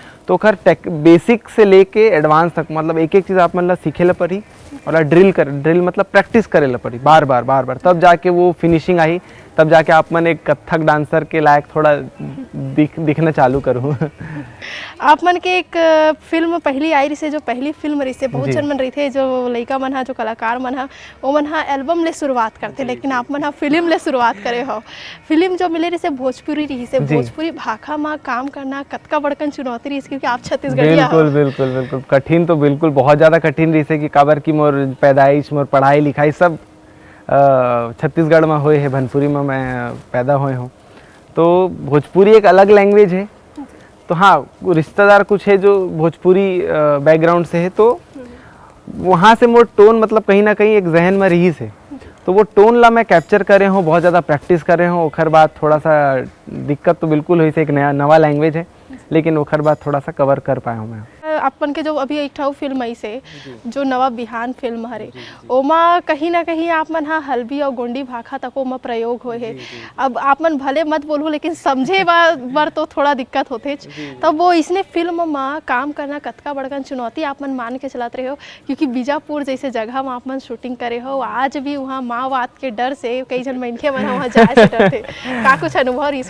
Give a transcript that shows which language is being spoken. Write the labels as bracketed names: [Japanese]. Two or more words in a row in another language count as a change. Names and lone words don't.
[Chhattisgarhi] तो खैर बेसिक से लेके एडवांस तक मतलब एक चीज़ आप मन ला सीखे ला पड़ी और ड्रिल मतलब प्रैक्टिस करे ला पड़ी बार बार तब जाके वो फिनिशिंग आई, तब जाके आप मन एक कथक डांसर के लायक थोड़ा दिखना चालू करूँ। आप मन के एक फिल्म पहली आई रही से, जो पहली फिल्म रही से बहुत जन मन रही थे जो लड़का मन हा, जो कलाकार मन हा, वो मन हा एल्बम ले शुरुआत करते, लेकिन आप मन हा फिल्म ले शुरुआत करे हो। फिल्म जो मिले रही से भोजपुरी रही से, भोजपुरी भाषा में काम करना कतका बड़कन चुनौती रही, क्योंकि आप छत्तीसगढ़िया हो। बिल्कुल कठिन तो बिल्कुल बहुत ज़्यादा कठिन रही से कि काबर की मोर पैदाइश, मोर पढ़ाई लिखाई सब छत्तीसगढ़ में हुए है, भनपुरी में मैं पैदा हुए हूँ। तो भोजपुरी एक अलग लैंग्वेज है। तो हाँ, रिश्तेदार कुछ है जो भोजपुरी बैकग्राउंड से है, तो वहाँ से मोर टोन मतलब कहीं ना कहीं एक जहन में रही से, तो वो टोन ला मैं कैप्चर करे हूँ, बहुत ज़्यादा प्रैक्टिस करे हूँ। ओखर बाद थोड़ा सा दिक्कत तो बिल्कुल हुई से, एक नया नवा लैंग्वेज है, लेकिन ओखर बाद थोड़ा सा कवर कर पाया हूँ मैं। अपन के जो अभी एक ठो फिल्म आई से जो नवा बिहान फिल्म हरे ओमा कहीं ना कहीं आप मन हा हल्बी और गोंडी भाखा तक ओमा प्रयोग होए है। अब आप मन भले मत बोलू लेकिन समझे बार तो थोड़ा दिक्कत होते। तब वो इसने फिल्म में काम करना कतका बड़कन चुनौती आप मन मान के चलाते रहे हो, क्योंकि बीजापुर जैसे जगह में आप मन शूटिंग करे हो, आज भी वहाँ माओवाद के डर से कई जन मनखे मन वहाँ जाए से डरते। का कुछ अनुभव रही?